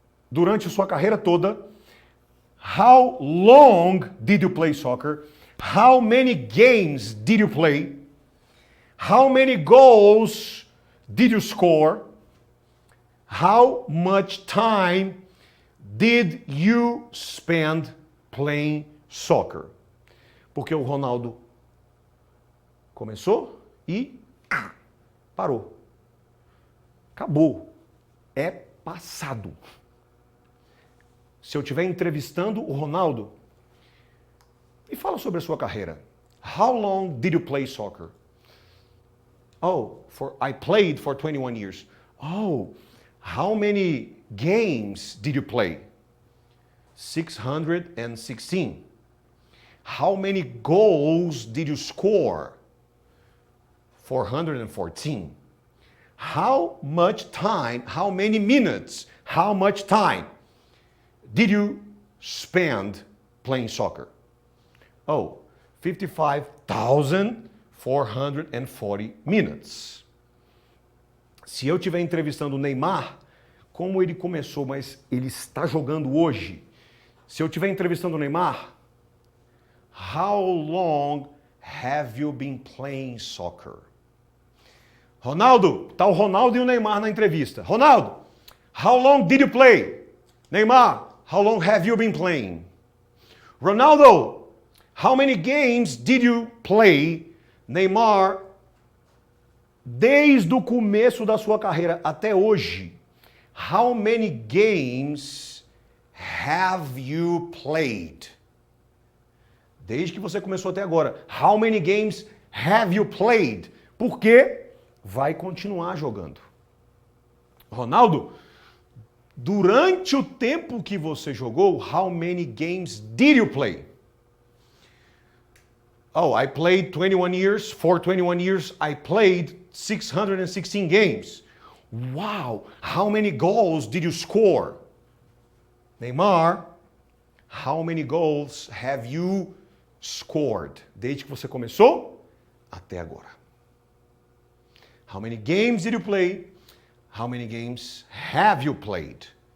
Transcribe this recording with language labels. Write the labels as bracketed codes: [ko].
[pt] Durante sua carreira toda, [en] how long did you play soccer? How many games did you play? How many goals did you score? How much time did you spend playing soccer? [pt] Porque o Ronaldo começou e parou. Acabou. É passado. Se eu estiver entrevistando o Ronaldo, me fala sobre a sua carreira. [en] How long did you play soccer? Oh, I played for 21 years. Oh, how many games did you play? 616. How many goals did you score? 414. How much time, how many minutes, how much time did you spend playing soccer? Oh, 55,440 minutes. [pt] Se eu estiver entrevistando o Neymar, como ele começou, mas ele está jogando hoje. Se eu estiver entrevistando o Neymar, [en] how long have you been playing soccer? [pt] Ronaldo, tá o Ronaldo e o Neymar na entrevista. Ronaldo, [en] how long did you play? Neymar, how long have you been playing? Ronaldo, how many games did you play? [pt] Neymar, desde o começo da sua carreira até hoje, [en] how many games have you played? [pt] Desde que você começou até agora, [en] how many games have you played? [pt] Porque vai continuar jogando. Ronaldo, Durante o tempo que você jogou, [en] how many games did you play? Oh, I played 21 years. For 21 years, I played 616 games. Wow, how many goals did you score? Neymar, how many goals have you scored? [pt] Desde que você começou até agora. [en] How many games did you play? How many games have you played?